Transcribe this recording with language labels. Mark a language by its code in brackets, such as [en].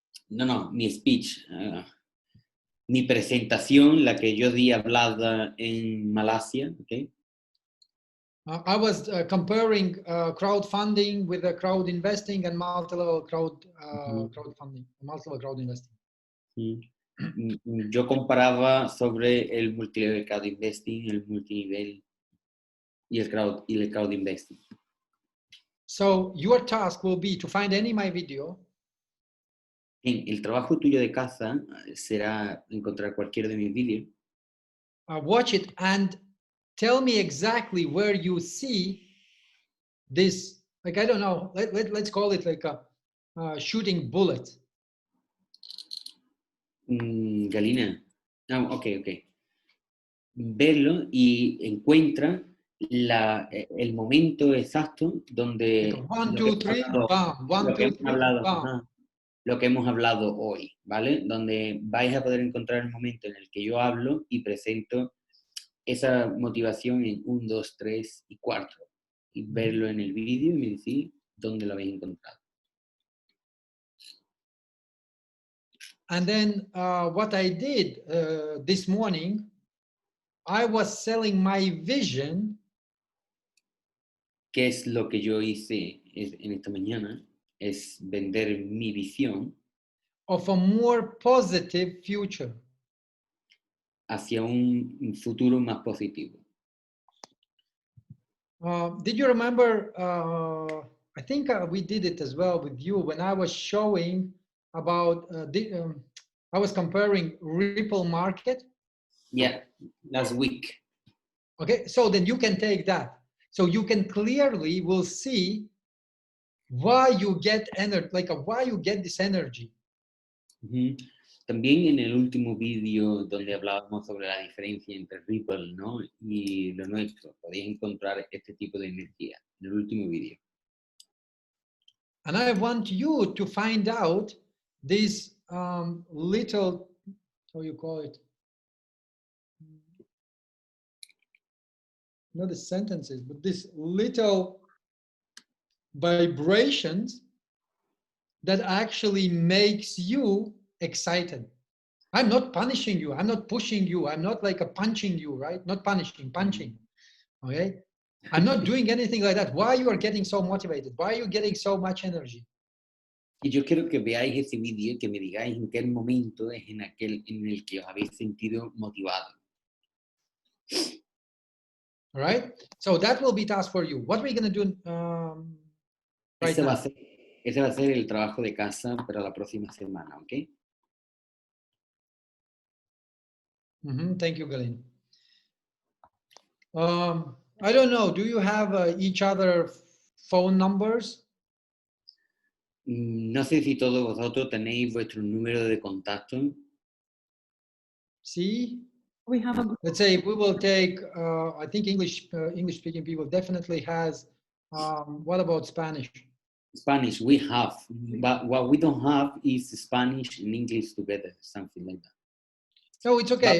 [es] No, mi speech, mi presentación, la que yo di hablada en Malasia, ¿ok? [en] I was comparing crowdfunding with the crowd investing and multi-level crowdfunding, multi-level crowd investing. [es] Yo comparaba sobre el multilevel crowd investing, el multinivel y el crowd investing. [en] So your task will be to find any my video. [es] El trabajo tuyo de casa será encontrar cualquiera de mis vídeos. [en] Watch it and tell me exactly where you see this, like, I don't know, let's call it like a shooting bullet. Galina, ok. [es] Verlo y encuentra el momento exacto donde... [en] Like 1, 2, 3, bam, 1, 2, 3, bam. [es] Lo que hemos hablado hoy, ¿vale? Donde vais a poder encontrar el momento en el que yo hablo y presento esa motivación en 1, 2, 3 y 4. Y verlo en el vídeo y me decís dónde lo habéis encontrado. [en] And then what I did this morning, I was selling my vision. [es] ¿Qué es lo que yo hice en esta mañana? es vender mi visión [en] of a more positive future. [es] hacia un futuro más positivo. [en] Did you remember, I think we did it as well with you when I was showing about, I was comparing Ripple market. Yeah, last week. Okay, so then you can take that. So you can clearly will see why you get energy, like why you get this energy. Uh-huh. [es] También en el último vídeo donde hablábamos sobre la diferencia entre Ripple, ¿no? y lo nuestro, podéis encontrar este tipo de energía en el último vídeo. [en] And I want you to find out this little, how you call it? Not the sentences, but this little vibrations that actually makes you excited. I'm not punishing you. I'm not pushing you. I'm not like a punching you, right? Not punishing, punching. Okay. I'm not doing anything like that. Why you are getting so motivated? Why are you getting so much energy? [es] Y yo quiero que veáis ese vídeo y que me digáis en qué momento es en aquel en el que os habéis sentido motivados. [en] All right. So that will be task for you. What are we going to do right [es] Ese [en] now? [es] va a ser el trabajo de casa para la próxima semana, ¿ok? [en] Thank you, Galin. I don't know. Do you have each other phone numbers? [es] No sé si todos vosotros tenéis vuestro número de contacto. [en] See? We have a group. Let's say we will take, I think English speaking people definitely has, what about Spanish? Spanish, we have, but what we don't have is Spanish and English together, something like that. No, it's okay.